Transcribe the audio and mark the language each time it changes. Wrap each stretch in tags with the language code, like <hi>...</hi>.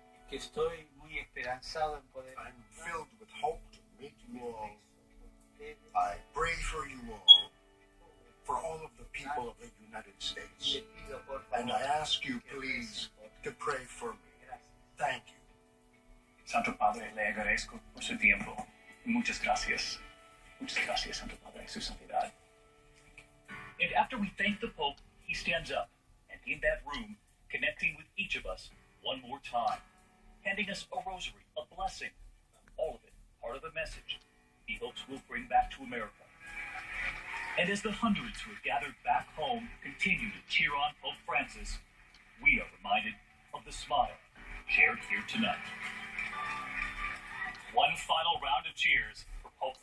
<en>I'm filled with hope to meet you all. I pray for you all, for all of the people of the United States. And I ask you, please, to pray for me. Thank you.</en> <es>Santo Padre, le agradezco por su tiempo. Muchas gracias. Muchas gracias, Santo Padre, su santidad.</es> <en>And after we thank the Pope, he stands up, and in that room, connecting with each of us one more time, handing us a rosary, a blessing, all of it part of a message he hopes we'll bring back to America. And as the hundreds who have gathered back home continue to cheer on Pope Francis, we are reminded of the smile shared here tonight. One final round of cheers for Pope</en>